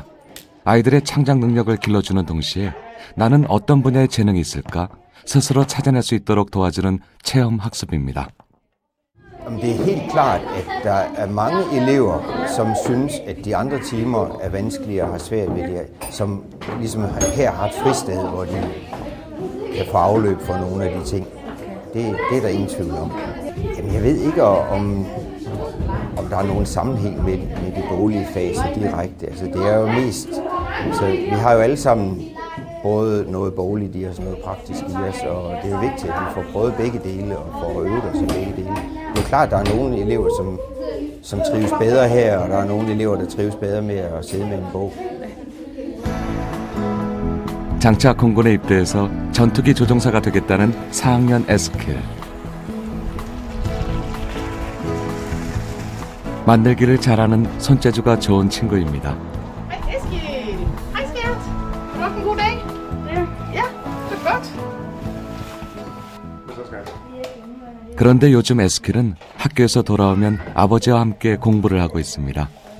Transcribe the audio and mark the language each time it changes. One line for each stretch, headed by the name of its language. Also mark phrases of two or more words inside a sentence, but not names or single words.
Korean: 아이들의 창작 능력을 길러주는 동시에 나는 어떤 분야에 재능이 있을까 스스로 찾아낼 수 있도록 도와주는 체험 학습입니다.
Danish: Det er helt klart, at der er mange elever, som synes, at de andre timer er vanskelige og har svært ved det, som ligesom her har et fristed, hvor de kan få afløb for nogle af de ting. Det er der ingen tvivl om. Jamen, jeg ved ikke, om der er nogen sammenhæng med de boglige fag så direkte. Altså, det er jo mest... Så vi har jo alle sammen både noget bogligt i os og noget praktisk i os, og det er jo vigtigt, at vi får prøvet begge dele og får øvet os i begge dele. Det er klart, at der er nogle elever, som trives bedre her, og der er nogle elever, der trives bedre med at sidde med en bog.
Korean: 장차 공군에 입대해서 전투기 조종사가 되겠다는 4학년 에스킬. 만들기를 잘하는 손재주가 좋은 친구입니다. 그런데 요즘 에스킬은 학교에서 돌아오면 아버지와 함께 공부를 하고 있습니다.